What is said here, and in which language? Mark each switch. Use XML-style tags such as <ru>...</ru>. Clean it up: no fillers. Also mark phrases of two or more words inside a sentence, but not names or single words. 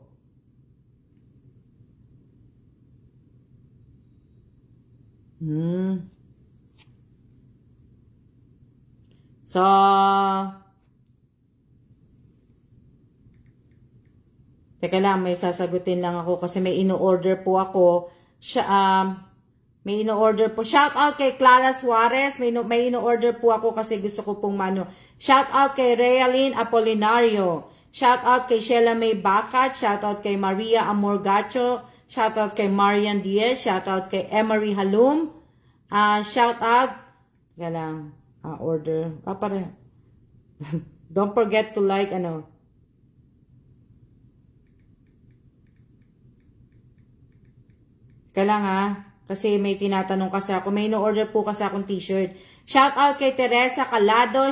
<tl>So, teka lang, may sasagutin lang ako kasi may ino-order po ako. May ino-order po.</tl> <en>Shout out</en> <tl>kay Clara Suarez. May ino-order po ako kasi gusto ko pong mano.</tl> <en>Shout out</en> <tl>kay Realin Apolinario.</tl> <en>Shout out</en> <tl>kay Sheila May Bacat.</tl> <en>Shout out</en> <tl>kay Maria Amorgacho.</tl> <en>Shout out</en> <tl>kay Marian Diaz.</tl> <en>Shout out</en> <tl>kay Emery Halum.</tl> <en>Shout out.</en> <tl>Teka lang. Order.</tl> <en>Don't forget to like</en> <tl>ano. Teka lang kasi may tinatanong kasi ako. May ino-order po kasi akong t-shirt.</tl> <en>Shout out</en> <tl>kay Teresa Calado.</tl>